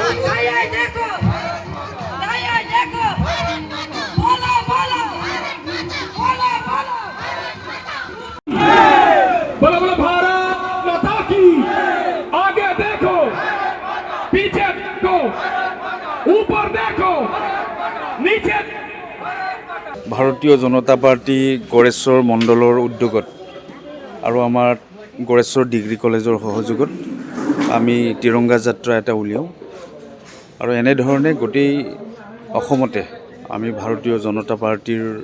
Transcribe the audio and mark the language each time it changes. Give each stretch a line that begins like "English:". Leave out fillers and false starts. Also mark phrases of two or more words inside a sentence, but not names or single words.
Hindi: दाएं देखो दाएं देखो बोला बोला बोला बोला बोलो बोलो भारत माता की। आगे देखो, पीछे देखो, ऊपर देखो, नीचे।
Assamese: ভাৰতীয় জনতা পাৰ্টি গড়েশ্বৰ মণ্ডলৰ উদ্যোগত আৰু আমাৰ গড়েশ্বৰ ডিগ্ৰী কলেজৰ সহযোগত আমি তিৰংগা যাত্ৰা এটা উলিয়াওঁ আৰু এনেধৰণে গোটেই অসমতে আমি ভাৰতীয় জনতা পাৰ্টিৰ